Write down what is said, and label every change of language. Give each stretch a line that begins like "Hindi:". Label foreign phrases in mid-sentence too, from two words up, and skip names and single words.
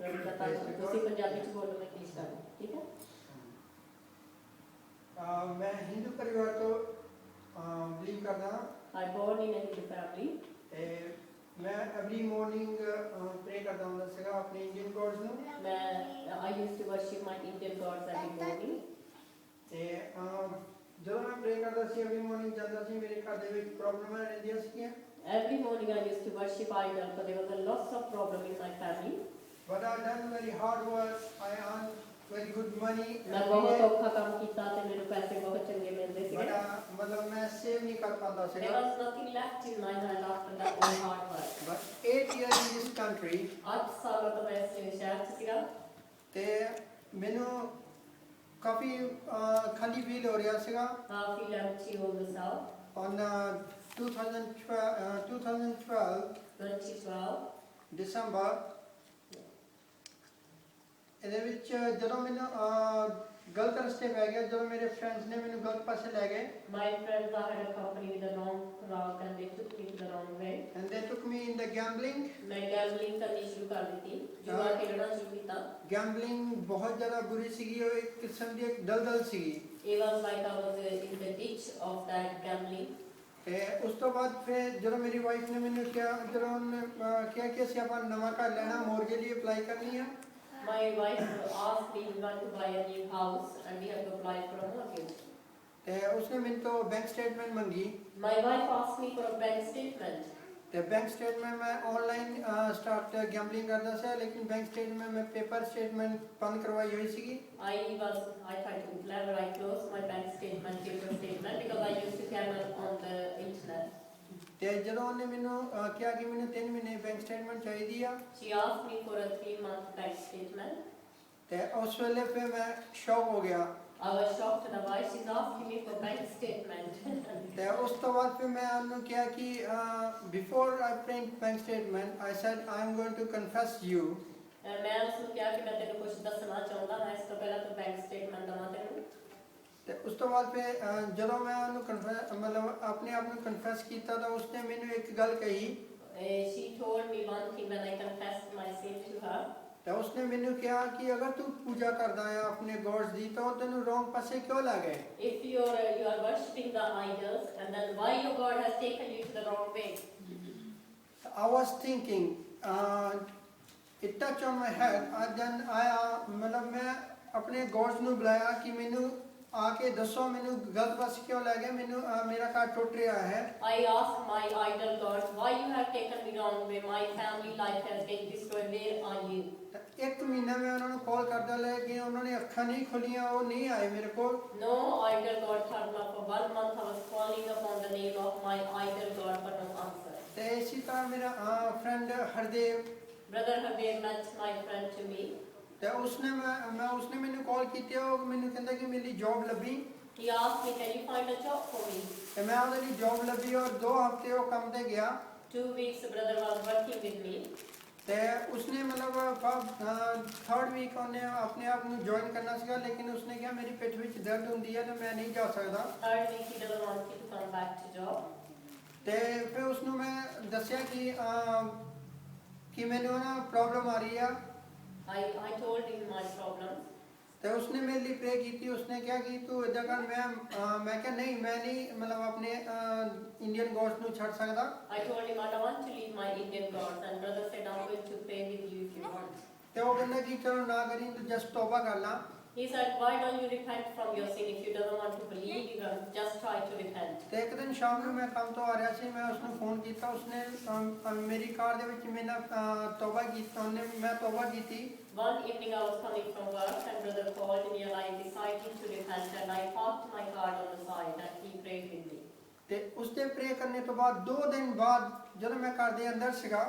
Punjabi: ਤੁਸੀਂ ਪੰਜਾਬੀ ਚ ਬੋਲੋ ਮੈਂ ਇੰਗਲਿਸ਼ ਕਰਾਂ ਠੀਕ ਹੈ
Hindi: मैं हिंदू परिवार तो बिलीव करता हूँ
English: I born in a Hindu family
Hindi: मैं
English: every morning pray
Hindi: करता हूँ दसेगा अपने
English: Indian gods
Hindi: ਨੂੰ
English: मैं I used to worship my Indian gods every morning
Punjabi: ਤੇ ਜਦੋਂ ਮੈਂ ਪ੍ਰੇ ਕਰਦਾ ਸੀ
English: every morning
Punjabi: ਜਾਂਦਾ ਸੀ ਮੇਰੇ ਘਰ ਦੇ ਵਿੱਚ ਪ੍ਰੋਬਲਮਾਂ ਰਹਿੰਦੀਆਂ ਸੀਗੀਆਂ
English: every morning I used to worship idol but there was a lots of problem in my family but I done very hard work I earned very good money
Punjabi: ਮੈਂ ਬਹੁਤ ਔਖਾ ਕੰਮ ਕੀਤਾ ਤੇ ਮੈਨੂੰ ਪੈਸੇ ਬਹੁਤ ਚੰਗੇ ਮਿਲਦੇ ਸੀ
Hindi: but मतलब मैं सेव नहीं कर पाता
English: there
Punjabi: ਸੀਗਾ
English: was nothing left in my hand after that all hard work but 8 years in this country
Punjabi: 8 ਸਾਲ ਤੋਂ ਮੈਂ ਇਸ ਸ਼ਹਿਰ ਚ ਸੀਗਾ ਤੇ ਮੈਨੂੰ ਕਾਫੀ ਖਾਲੀ ਫੀਲ ਹੋ ਰਿਹਾ ਸੀਗਾ ਕਾਫੀ empty ਹੋ ਗਿਆ
English: on 2012 December
Punjabi: ਇਹਦੇ ਵਿੱਚ ਜਦੋਂ ਮੈਨੂੰ ਗਲਤ ਰਸਤੇ ਪੈ ਗਿਆ ਜਦੋਂ ਮੇਰੇ ਫਰੈਂਡਸ ਨੇ ਮੈਨੂੰ ਗਲਤ ਪਾਸੇ ਲੈ ਗਏ
English: my friends I had a company with the wrong route and they took me to the wrong way and they took me in the gambling
Hindi: मैं gambling करनी शुरू कर दी जुआ खेलना शुरू ਕੀਤਾ
Punjabi: gambling ਬਹੁਤ ਜ਼ਿਆਦਾ ਬੁਰੀ ਸੀਗੀ ਉਹ ਇੱਕ ਕਿਸਮ ਦੀ ਇੱਕ ਦਲਦਲ ਸੀਗੀ
English: it was like I was in the ditch of that gambling
Punjabi: ਤੇ ਉਸ ਤੋਂ ਬਾਅਦ ਫਿਰ ਜਦੋਂ ਮੇਰੀ ਵਾਈਫ ਨੇ ਮੈਨੂੰ ਕਿਹਾ ਜਦੋਂ ਉਹਨੇ ਕਿਹਾ ਕਿ ਅਸੀਂ ਆਪਾਂ ਨਵਾਂ ਘਰ ਲੈਣਾ ਮੋਰਗੇਜ ਲਈ ਅਪਲਾਈ ਕਰਨੀ ਆ
English: my wife asked me we want to buy a new house and we have to apply for a mortgage
Punjabi: ਤੇ ਉਸਨੇ ਮੈਨੂੰ ਤੋਂ
English: bank statement
Punjabi: ਮੰਗੀ
English: my wife asked me for a bank statement
Punjabi: ਤੇ
English: bank statement
Punjabi: ਮੈਂ
English: online start gambling
Punjabi: ਕਰਦਾ ਸੀ ਲੇਕਿਨ
English: bank statement
Punjabi: ਮੈਂ
English: paper statement
Punjabi: ਬੰਦ ਕਰਵਾਈ ਹੋਈ ਸੀਗੀ
English: I tried to clever I closed my bank statement paper statement because I used to carry on the internet
Punjabi: ਤੇ ਜਦੋਂ ਉਹਨੇ ਮੈਨੂੰ ਕਿਹਾ ਕਿ ਮੈਨੂੰ 3 ਮਹੀਨੇ
English: bank statement
Punjabi: ਚਾਹੀਦੀ ਆ
English: she asked me for a 3-month bank statement
Punjabi: ਤੇ ਉਸ ਵੇਲੇ ਫਿਰ ਮੈਂ ਸ਼ੌਕ ਹੋ ਗਿਆ
English: I was shocked and why she's asking me for bank statement
Punjabi: ਤੇ ਉਸ ਤੋਂ ਬਾਅਦ ਫਿਰ ਮੈਂ ਉਹਨੂੰ ਕਿਹਾ ਕਿ
English: before I print bank statement I said I am going to confess you
Punjabi: ਮੈਂ ਉਸਨੂੰ ਕਿਹਾ ਕਿ ਮੈਂ ਤੈਨੂੰ ਕੁਝ ਦੱਸਣਾ ਚਾਹੁੰਦਾ ਹਾਂ ਇਸ ਤੋਂ ਪਹਿਲਾਂ ਤੂੰ
English: bank statement
Punjabi: ਦਵਾ ਤੈਨੂੰ ਤੇ ਉਸ ਤੋਂ ਬਾਅਦ ਫਿਰ ਜਦੋਂ ਮੈਂ ਉਹਨੂੰ ਮਤਲਬ ਆਪਣੇ ਆਪ ਨੂੰ ਕਨਫੈਸ ਕੀਤਾ ਤਾਂ ਉਸਨੇ ਮੈਨੂੰ ਇੱਕ ਗੱਲ ਕਹੀ
English: she told me one thing when I confessed my sin to her
Punjabi: ਤੇ ਉਸਨੇ ਮੈਨੂੰ ਕਿਹਾ ਕਿ ਅਗਰ ਤੂੰ ਪੂਜਾ ਕਰਦਾ ਹੈ ਆਪਣੇ ਗॉड्स ਦੀ ਤਾਂ ਉਹ ਤੈਨੂੰ ਰੋਂਗ ਪਾਸੇ ਕਿਉਂ ਲੈ ਗਏ
English: if you are worshipping the idols and then why your God has taken you to the wrong way I was thinking it touched on my head then I
Punjabi: ਮਤਲਬ ਮੈਂ ਆਪਣੇ ਗॉड्स ਨੂੰ ਬੁਲਾਇਆ ਕਿ ਮੈਨੂੰ ਆ ਕੇ ਦੱਸੋ ਮੈਨੂੰ ਗਲਤ ਪਾਸੇ ਕਿਉਂ ਲੈ ਗਏ ਮੈਨੂੰ ਮੇਰਾ ਘਰ ਟੁੱਟ ਰਿਹਾ ਹੈ
English: I asked my idol gods why you have taken me wrong way my family life has been destroyed where are you
Punjabi: ਇੱਕ ਮਹੀਨਾ ਮੈਂ ਉਹਨਾਂ ਨੂੰ ਕਾਲ ਕਰਦਾ ਲੈ ਕਿ ਉਹਨਾਂ ਨੇ ਅੱਖਾਂ ਨਹੀਂ ਖੋਲੀਆਂ ਉਹ ਨਹੀਂ ਆਏ ਮੇਰੇ ਕੋਲ
English: no idol god turned up for 1 month I was calling upon the name of my idol god but no answer
Punjabi: ਤੇ ਇਸੇ ਤਰ੍ਹਾਂ ਮੇਰਾ ਫਰੈਂਡ ਹਰਦੇਵ
English: brother Hardev met my friend to me
Punjabi: ਤੇ ਉਸਨੇ ਮੈਨੂੰ ਕਾਲ ਕੀਤੀ ਉਹ ਮੈਨੂੰ ਕਹਿੰਦਾ ਕਿ ਮੇਰੀ ਜੌਬ ਲੱਭੀ
English: he asked me can you find a job for me
Punjabi: ਤੇ ਮੈਂ ਉਹਦੇ ਲਈ ਜੌਬ ਲੱਭੀ ਔਰ 2 ਹਫ਼ਤੇ ਉਹ ਕੰਮ ਤੇ ਗਿਆ
English: 2 weeks the brother was working with me
Punjabi: ਤੇ ਉਸਨੇ ਮਤਲਬ 3rd ਵੀਕ ਉਹਨੇ ਆਪਣੇ ਆਪ ਨੂੰ ਜੁਆਇਨ ਕਰਨਾ ਸੀਗਾ ਲੇਕਿਨ ਉਸਨੇ ਕਿਹਾ ਮੇਰੀ ਪਿੱਠ ਵਿੱਚ ਦਰਦ ਹੁੰਦੀ ਹੈ ਤੇ ਮੈਂ ਨਹੀਂ ਜਾ ਸਕਦਾ
English: 3rd week he doesn't want me to come back to job
Punjabi: ਤੇ ਫਿਰ ਉਸਨੂੰ ਮੈਂ ਦੱਸਿਆ ਕਿ ਮੈਨੂੰ ਨਾ ਪ੍ਰੋਬਲਮ ਆ ਰਹੀ ਆ
English: I told him my problems
Punjabi: ਤੇ ਉਸਨੇ ਮੇਰੇ ਲਈ ਪ੍ਰੇ ਕੀਤੀ ਉਸਨੇ ਕਿਹਾ ਕਿ ਤੂੰ ਇਦਾਂ ਕਰ ਮੈਂ ਕਿਹਾ ਨਹੀਂ ਮੈਂ ਨਹੀਂ ਮਤਲਬ ਆਪਣੇ
English: Indian gods
Punjabi: ਨੂੰ ਛੱਡ ਸਕਦਾ
English: I told him I don't want to leave my Indian gods and brother said I'm going to pray with you if you want
Punjabi: ਤੇ ਉਹ ਕਹਿੰਦਾ ਕਿ ਚਲੋ ਨਾ ਕਰੀ ਤੂੰ ਜਸਟ ਤੌਬਾ ਕਰ ਲਾ
English: he said why don't you repent from your sin if you don't want to believe you can just try to repent
Punjabi: ਤੇ ਇੱਕ ਦਿਨ ਸ਼ਾਮ ਨੂੰ ਮੈਂ ਕੰਮ ਤੋਂ ਆ ਰਿਹਾ ਸੀ ਮੈਂ ਉਸਨੂੰ ਫੋਨ ਕੀਤਾ ਉਸਨੇ ਮੇਰੀ ਕਾਰ ਦੇ ਵਿੱਚ ਮੇਰੇ ਨਾਲ ਤੌਬਾ ਕੀਤਾ ਮੈਂ ਤੌਬਾ ਕੀਤੀ
English: one evening I was coming from work and brother called me and I decided to repent and I parked my car on the side and he prayed with me
Punjabi: ਤੇ ਉਸਦੇ ਪ੍ਰੇ ਕਰਨੇ ਤੋਂ ਬਾਅਦ 2 ਦਿਨ ਬਾਅਦ ਜਦੋਂ ਮੈਂ ਘਰ ਦੇ ਅੰਦਰ ਸੀਗਾ